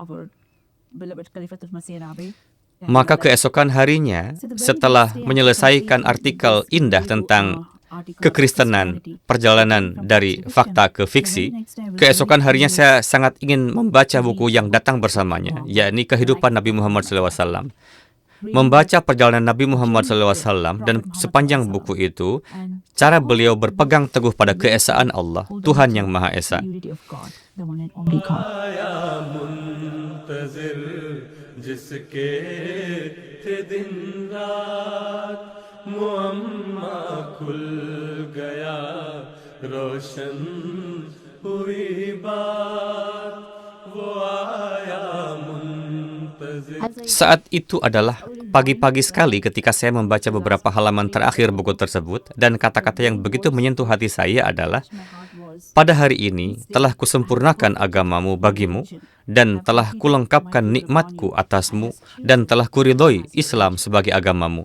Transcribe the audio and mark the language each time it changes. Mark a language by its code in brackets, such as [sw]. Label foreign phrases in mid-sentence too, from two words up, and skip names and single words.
[id] Maka keesokan harinya, setelah menyelesaikan artikel indah tentang kekristenan, perjalanan dari fakta ke fiksi, keesokan harinya saya sangat ingin membaca buku yang datang bersamanya, yakni Kehidupan Nabi Muhammad SAW. Membaca perjalanan Nabi Muhammad SAW dan sepanjang buku itu, cara beliau berpegang teguh pada keesaan Allah, Tuhan yang Maha Esa. [hi] मुअम्मा खुल गया रोशन हुई बात वो आया मुंतज़िर. [id] Saat itu adalah pagi-pagi sekali ketika saya membaca beberapa halaman terakhir buku tersebut, dan kata-kata yang begitu menyentuh hati saya adalah, pada hari ini telah kusempurnakan agamamu bagimu, dan telah kulengkapkan nikmatku atasmu, dan telah kuridhoi Islam sebagai agamamu.